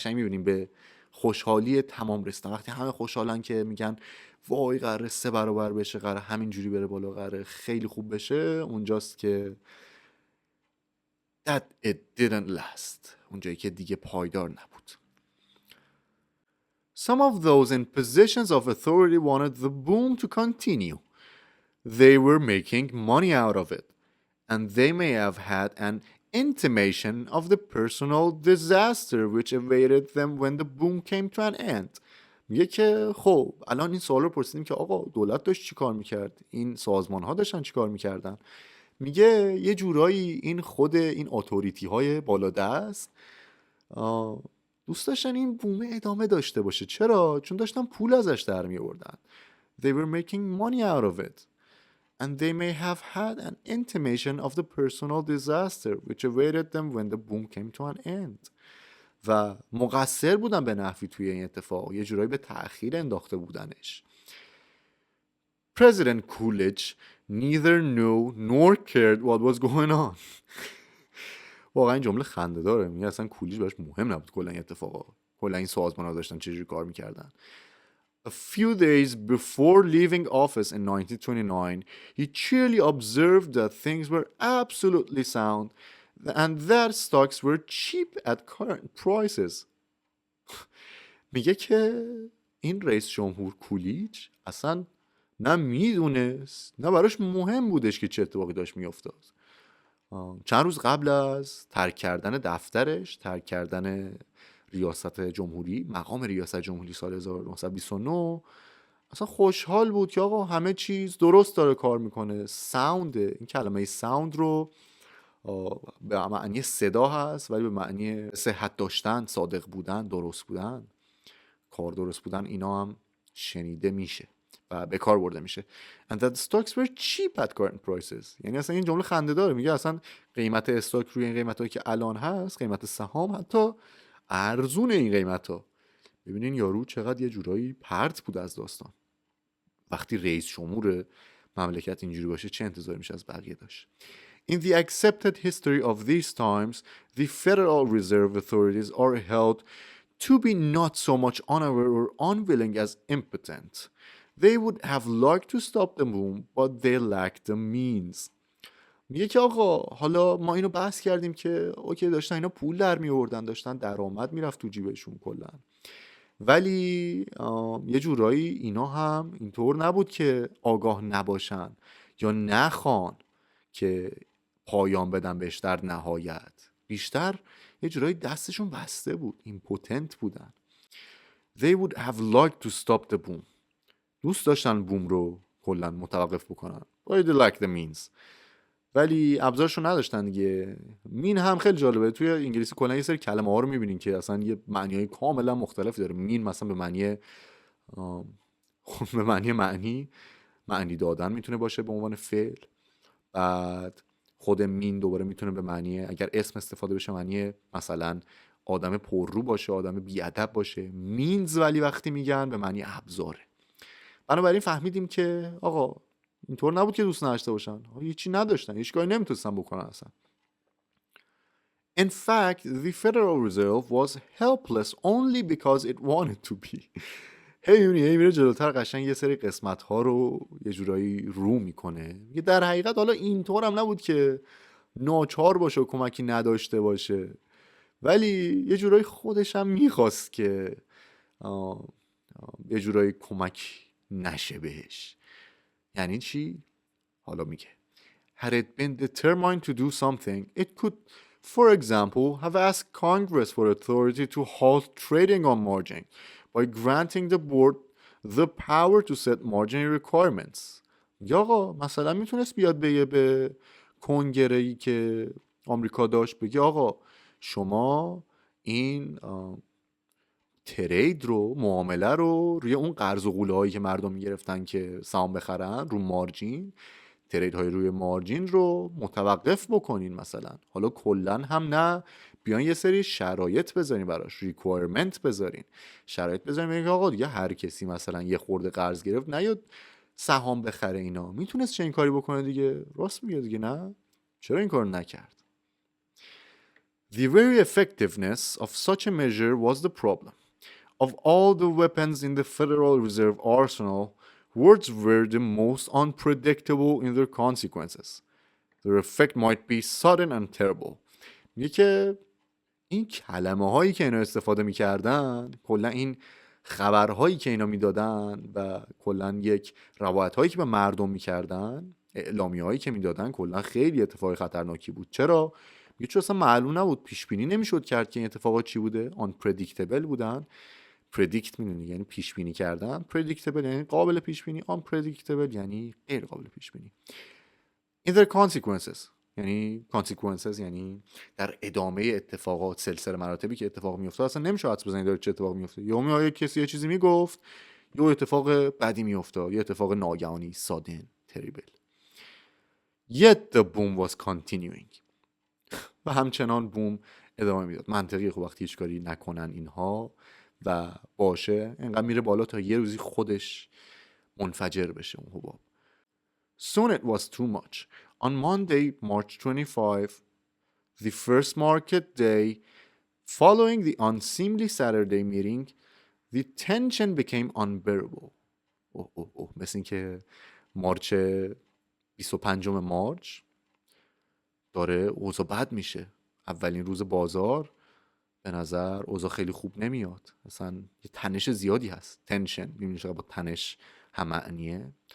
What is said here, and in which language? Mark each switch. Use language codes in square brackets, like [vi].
[fa] قشنگ میبینیم به خوشحالی تمام رسیدن. وقتی همه خوشحالن که میگن وای قراره 3 برابر بشه، قراره همینجوری بره بالا، قراره خیلی خوب بشه، اونجاست که [en] that it didn't last. [fa] اونجایی که دیگه پایدار نبود. [en] Some of those in positions of authority wanted the boom to continue. They were making money out of it, and they may have had an intimation of the personal disaster which awaited them when the boom came to an end. [fa] میگه که خب الان این سوال رو پرسیدیم که آقا دولت داشت چی کار میکرد، این سازمان ها داشتن چی کار میکردن. میگه یه جورایی این خود این اتوریتی های بالا دست دوست داشتن این بومه ادامه داشته باشه. چرا؟ چون داشتن پول ازش در میوردن. [en] They were making money out of it. And they may have had an intimation of the personal disaster which awaited them when the boom came to an end. [fa] و مقصر بودن به نحوی توی این اتفاق، یه جورایی به تأخیر انداخته بودنش. [en] President Coolidge neither knew nor cared what was going on. [fa] واقعا این جمله خنده داره. میگه اصلا کولیج براش مهم نبود کلا این اتفاقا، کلا این سازمان‌ها داشتن چه جوری کار می‌کردن. [en] A few days before leaving office in 1929, he cheerily observed that things were absolutely sound and that stocks were cheap at current prices. [fa] میگه که این رئیس جمهور کولیج اصلا نه میدونست نه براش مهم بودش که چه اتفاقی داشت میافتاد. چند روز قبل از ترک کردن دفترش، ترک کردن ریاست جمهوری، مقام ریاست جمهوری سال 1929، اصلا خوشحال بود که آقا همه چیز درست داره کار میکنه. ساوند، این کلمه ساوند رو به معنی صدا هست ولی به معنی صحت داشتن، صادق بودن، درست بودن، کار درست بودن، اینا هم شنیده میشه و به کار برده میشه. [en] And that stocks were cheap at current prices. [fa] یعنی اصلا این جمله خنده داره. میگه اصلا قیمت استاک روی این قیمتایی که الان هست، قیمت سهام حتی ارزون این قیمتا. ببینین یارو چقدر یه جورایی پرت بود از داستان. وقتی رئیس جمهور مملکت اینجوری باشه چه انتظاری میشه از بقیه داشت. [en] In the accepted history of these times, the Federal Reserve authorities are held to be not so much unaware or unwilling as impotent. They would have liked to stop the boom, but they lacked the means. [fa] میگه که آقا حالا ما اینو بحث کردیم که اوکی داشتن اینا پول در می آوردن، داشتن درآمد میرفت تو جیبشون کلا، ولی یه جورایی اینا هم اینطور نبود که آگاه نباشن یا نخوان که پایان بدن بهش در نهایت. بیشتر یه جورایی دستشون بسته بود، ایمپوتنت بودن. [en] They would have liked to stop the boom. [fa] دوست داشتن بوم رو کلا متوقف بکنن. [en] But they lacked the means. [fa] ولی ابزارشو نداشتن دیگه. مین هم خیلی جالبه. توی انگلیسی کلا یه سری کلمه ها رو میبینین که اصلا یه معنی‌های کاملا مختلفی داره. مین مثلا به معنی دادن میتونه باشه به عنوان فعل. بعد خود مین دوباره میتونه به معنی، اگر اسم استفاده بشه، معنی مثلا آدم پررو باشه، آدم بیادب باشه. مینز ولی وقتی میگن به معنی ابزاره. بنابراین فهمیدیم که آقا اینطور نبود که دوست نداشته باشن، هیچی نداشتن، هیچ کاری نمیتونستن بکنن اصلا. [en] In fact, the Federal Reserve was helpless only because it wanted to be. [fa] هی میره جلوتر قشنگ یه سری قسمت ها رو یه جورایی رو میکنه. میگه در حقیقت حالا اینطور هم نبود که ناچار باشه و کمکی نداشته باشه، ولی یه جورایی خودش هم میخواست که یه جورایی کمک نشه بهش. یعنی چی؟ حالا میگه [en] Had it been determined to do something, it could, for example, have asked Congress for authority to halt trading on margin by granting the board the power to set margin requirements. [fa] یا آقا مثلا میتونست بیاد بگه به کنگره‌ای که آمریکا داشت، بگه آقا شما این ترید رو، معامله رو روی اون قرض و قوله‌هایی که مردم میگرفتن که سهام بخرن رو مارجین، ترید های روی مارجین رو متوقف بکنین مثلا. حالا کلن هم نه، بیان یه سری شرایط بذارین براش، ریکوایرمنت بذارین، شرایط بذارین بگین آقا دیگه هر کسی مثلا یه خورده قرض گرفت نیاد سهام بخره. اینا میتونست چه این کاری بکنه دیگه. راست میگه دیگه، نه چرا این کار نکرد؟ [en] The very effectiveness of such a measure was the problem. Of all the weapons in the Federal Reserve arsenal, words were the most unpredictable in their consequences. Their effect might be sudden and terrible. [fa] میگه که این کلمه هایی که اینا استفاده میکردن، کلا این خبرهایی که اینا میدادن و کلا یک روایت هایی که به مردم میکردن، اعلامی هایی که میدادن، کلا خیلی اتفاق خطرناکی بود. چرا؟ یه چیز اصلا معلوم نبود، پیش بینی نمیشد کرد که این اتفاقات چی بوده. unpredictable بودن. predict میدونی یعنی پیش بینی کردن، predictable یعنی قابل پیش بینی، unpredictable یعنی غیر قابل پیش بینی. [en] in their consequences [fa] یعنی consequences یعنی در ادامه اتفاقات، سلسله مراتبی که اتفاق میفته اصلا نمیشه حدس بزنید داره چه اتفاق میفته. یه کسی یه چیزی میگفت، یه اتفاق بدی میافتاد، یه اتفاق ناگهانی، [en] sudden, terrible. Yet the boom was continuing. [fa] و همچنان بوم ادامه میداد. منطقیه خب وقتی هیچ کاری نکنن اینها و باشه اینقدر میره بالا تا یه روزی خودش منفجر بشه اون حباب. [en] Soon it was too much. On Monday, March 25, the first market day following the unseemly Saturday meeting, the tension became unbearable. [fa] مثل این که مارچ 25 مارچ داره اوضاع بد میشه. اولین روز بازار به نظر اوضاع خیلی خوب نمیاد، اصلا یه تنش زیادی هست. تنشن میبینی چقدر با تنش هم معنیه.